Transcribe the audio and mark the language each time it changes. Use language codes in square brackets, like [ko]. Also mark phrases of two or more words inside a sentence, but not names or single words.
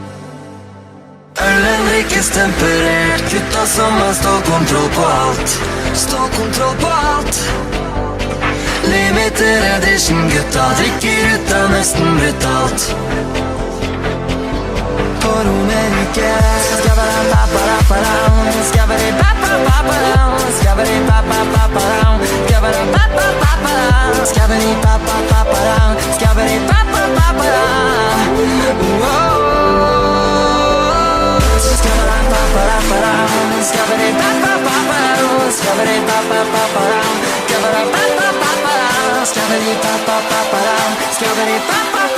[no] Ølen drikkes temperert, gutta som har stålkontroll på alt. Stålkontroll på alt. [en] Limited edition, [no] gutta drikker ut av nesten brutalt. På Romerike Skabba-da-ba-ba-da-ba-da, skabba-di-ba-ba-ba-ba, skabba-di-ba-ba-ba-ba, skabba-da-ba-ba-ba-ba, skabba-di-ba-ba-ba-ba, skabba-di-ba-ba-ba-ba. Skabba-da-ba-ba-da-ba-da, skabba-di-ba-ba-ba-ba, skabba-di-ba-ba-ba-ba, skabba-da-ba-ba-ba-ba, skabba-di-ba-ba-ba-ba, skabba-di-ba-ba-ba.